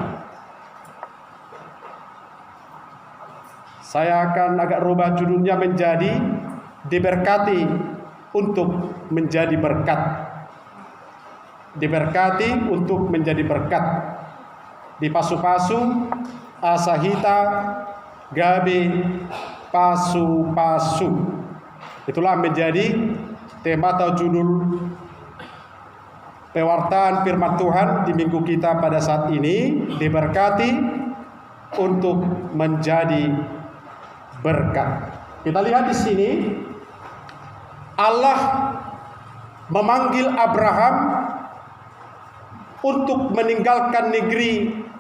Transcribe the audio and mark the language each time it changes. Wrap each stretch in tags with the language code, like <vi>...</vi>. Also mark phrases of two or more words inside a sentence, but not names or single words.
<id>Saya akan agak rubah judulnya menjadi diberkati untuk menjadi berkat. Diberkati untuk menjadi berkat.</id> <bts>Di pasu-pasu, asahita, gabe, pasu-pasu.</bts> <id>Itulah menjadi tema atau judul pewartaan firman Tuhan di minggu kita pada saat ini. Diberkati untuk menjadi berkat. Kita lihat di sini, Allah memanggil Abraham untuk meninggalkan negeri</id>